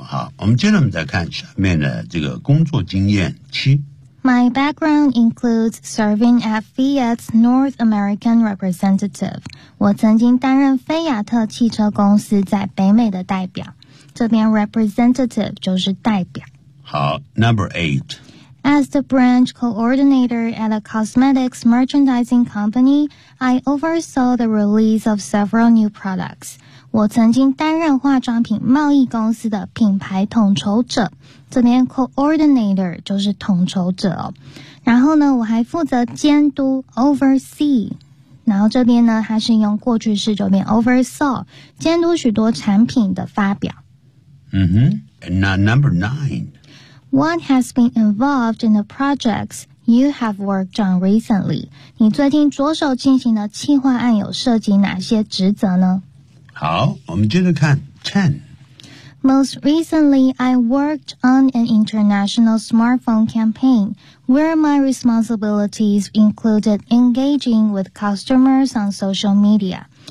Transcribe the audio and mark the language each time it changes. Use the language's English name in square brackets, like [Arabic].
[Chinese] 好，我们接着我们再看下面的这个工作经验七。 [English] My background includes serving at Fiat's North American representative. [Chinese] 我曾经担任菲亚特汽车公司在北美的代表。这边 representative 就是代表。好 [English] ,number eight. As the branch coordinator at a cosmetics merchandising company, I oversaw the release of several new products. [Chinese] 我曾经担任化妆品贸易公司的品牌统筹者。这边 coordinator 就是统筹者、哦、然后呢我还负责监督 [English] oversee [Chinese] 然后这边呢它是用过去式就变 [English] oversaw [Chinese] 监督许多产品的发表 [English] 嗯哼 Now number nine What has been involved in the projects you have worked on recently? [Chinese] 你最近着手进行的企划案有涉及哪些职责呢好我们接着看 10 [English] Most recently, I worked on an international smartphone campaign where my responsibilities included engaging with customers on social media.